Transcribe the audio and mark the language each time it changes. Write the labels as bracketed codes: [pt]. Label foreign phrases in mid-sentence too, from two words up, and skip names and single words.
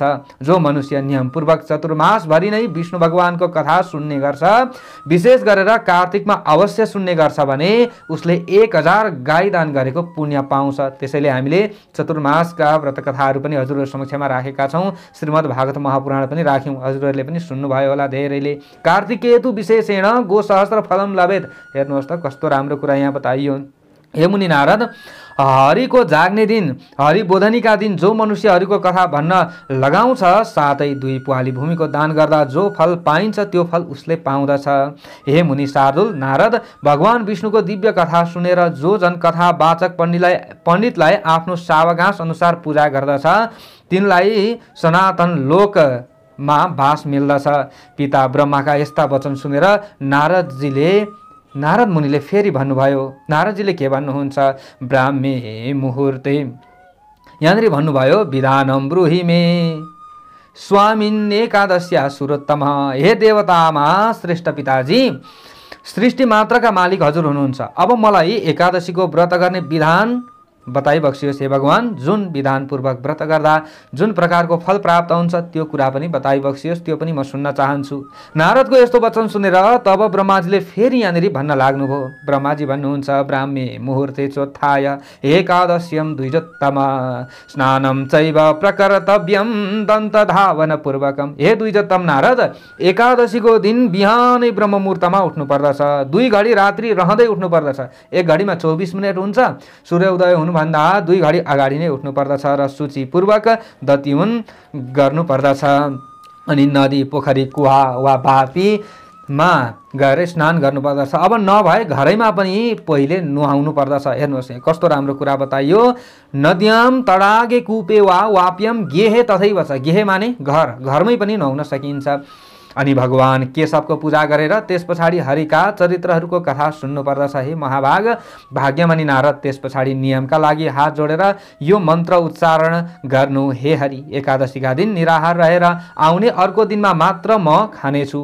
[ne] जो मनुष्य नियमपूर्वक चतुर्मासभरि नै विष्णु भगवानको कथा सुन्ने गर्छ, विशेष गरेर कार्तिकमा अवश्य सुन्ने गर्छ भने उसले 1000 गाई दान गरेको पुण्य पाउँछ। त्यसैले हामीले चतुर्मासका व्रत कथाहरू पनि हजुरहरू समक्षमा राखेका छौँ। श्रीमद् भागवत महापुराण पनि राख्यौँ, हजुरहरूले पनि सुन्नुभयो होला धेरैले। [sa] कार्तिकेतु विशेषेण गो सहस्र फलम लभेत। [ne] हेर्नुहोस् त कस्तो राम्रो कुरा यहाँ बताइयो। हे मुनि नारद, हरिको जाग्ने दिन हरिबोधनीका दिन जो मनुष्य हरिको कथा भन्न लगाउँछ साथै 2 पुवाली भूमिको दान गर्दा जो फल पाइन्छ त्यो फल उसले पाउँदछ। हे मुनि शार्दूल नारद, भगवान विष्णुको दिव्य कथा सुनेर जो जन कथा वाचक पण्डितलाई आफ्नो सावगास अनुसार पूजा गर्दछ तिनलाई सनातन लोकमा बास मिल्दछ। पिता ब्रह्माका यस्ता वचन सुनेर नारद मुनिले फेरि भन्नुभयो। नारदजीले के भन्नुहुन्छ? [sa] ब्राह्मे मुहुर्ते, [ne] यहाँनिर भन्नुभयो [sa] विधानम ब्रूहि मे स्वामिन् एकादश्या सुरोत्तम। [ne] हे देवतामा श्रेष्ठ पिताजी, सृष्टि मात्रका मालिक हजुर हुनुहुन्छ। अब मलाई एकादशीको व्रत गर्ने विधान बताइबक्सियोस् हे भगवान। जुन विधानपूर्वक व्रत गर्दा जुन प्रकारको फल प्राप्त हुन्छ त्यो कुरा पनि बताइबक्सियोस्, त्यो पनि म सुन्न चाहन्छु। नारदको यस्तो वचन सुनेर तब ब्रह्माजीले फेरि यहाँनिर भन्न लाग्नुभयो। ब्रह्माजी भन्नुहुन्छ [sa] ब्राह्मे मुहुर्ते चोत्थाय एकादश्यम द्विजोत्तम स्नानम चैव प्रकर्तव्यम दन्त धावन पूर्वकम। [ne] हे द्विजोत्तम नारद, एकादशीको दिन बिहानै ब्रह्म मुहुर्तमा उठ्नु पर्दछ। 2 घडी रात्रि रहँदै उठ्नु पर्दछ। 1 घडीमा 24 मिनट हुन्छ। सूर्योदय हुनुभन्दा 2 घडी अगाडि नै उठ्नु पर्दछ र सूचीपूर्वक दत्युन गर्नु पर्दछ। अनि नदी पोखरी कुवा वा बापीमा गएर स्नान गर्नु पर्दछ। अब नभए घरैमा पनि पहिले नुहाउनु पर्दछ। हेर्नुहोस् कस्तो राम्रो कुरा बताइयो। [sa] नद्याम तडागे कूपे वा वाप्यम गेहे तथैव छ। [ne] गेहे माने घर, घरमै पनि नुहाउन सकिन्छ। अनि भगवान केशवको पूजा गरेर त्यस पछाडि हरिका चरित्रहरूको कथा सुन्नु पर्दछ। हे महाभाग भाग्यमानी नारद, त्यस पछाडि नियमका लागि हात जोडेर यो मन्त्र उच्चारण गर्नु। हे हरि, एकादशीका दिन निराहार रहेर आउने अर्को दिनमा मात्र म खानेछु।